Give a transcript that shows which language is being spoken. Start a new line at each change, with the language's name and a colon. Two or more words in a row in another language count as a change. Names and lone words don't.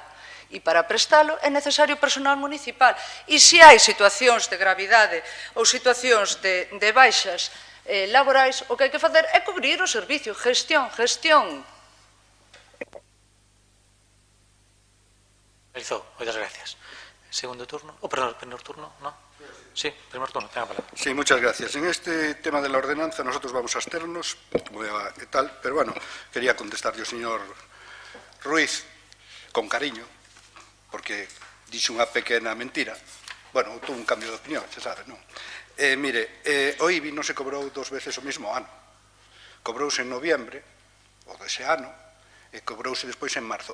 Galician: E para prestalo é necesario personal municipal. E se hai situacións de gravidade ou situacións de baixas laborais, o que hai que facer é cubrir o servicio. Gestión. Realizou, moitas gracias.
Spanish: Segundo turno, perdón, primer turno, ¿no? Sí, primer turno, tenga palabra. Sí, muchas gracias. En este tema de la ordenanza nosotros vamos a absternos, pero bueno, quería contestar yo, señor Ruiz, con cariño, porque
Galician: dixo unha pequena mentira.
Spanish: Bueno, tuvo un cambio de opinión, se sabe,
Galician: non? Mire, o IBI non se cobrou 2 veces o mesmo ano. Cobrouse en noviembre, o dese ano, e cobrouse despois en marzo.